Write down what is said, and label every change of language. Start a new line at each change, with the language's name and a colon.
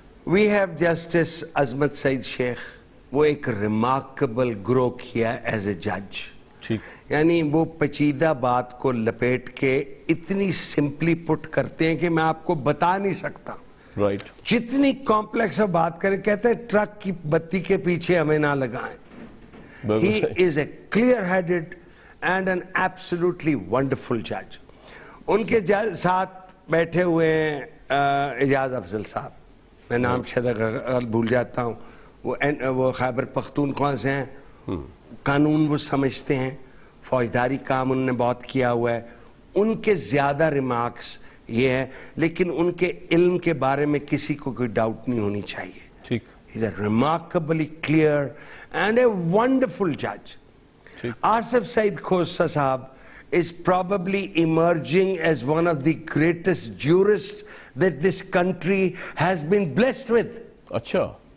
English: we have justice Azmat Saeed Sheikh,
Urdu: وہ ایک ریمارکبل گرو کیا
English: As a جج.
Urdu: یعنی وہ پیچیدہ بات کو لپیٹ کے اتنی سمپلی پٹ کرتے ہیں کہ میں آپ کو بتا نہیں سکتا. جتنی کمپلیکس بات کریں, کہتے ہیں ٹرک کی بتی کے پیچھے ہمیں نہ لگائیں.
English: He is a clear-headed and an absolutely wonderful judge.
Urdu: ان کے ساتھ بیٹھے ہوئے ہیں اعجاز افضل صاحب, میں نام شاید بھول جاتا ہوں, وہ خیبر پختونخوا سے ہیں, قانون وہ سمجھتے ہیں, فوجداری کام انہوں نے بہت کیا ہوا ہے. ان کے زیادہ ریمارکس یہ ہیں, لیکن ان کے علم کے بارے میں کسی کو کوئی ڈاؤٹ نہیں ہونی چاہیے.
English: He's a remarkably clear and a wonderful judge. Asif Saeed Khosa Sahab is probably emerging as one of the greatest jurists that this country has been blessed with. Achha.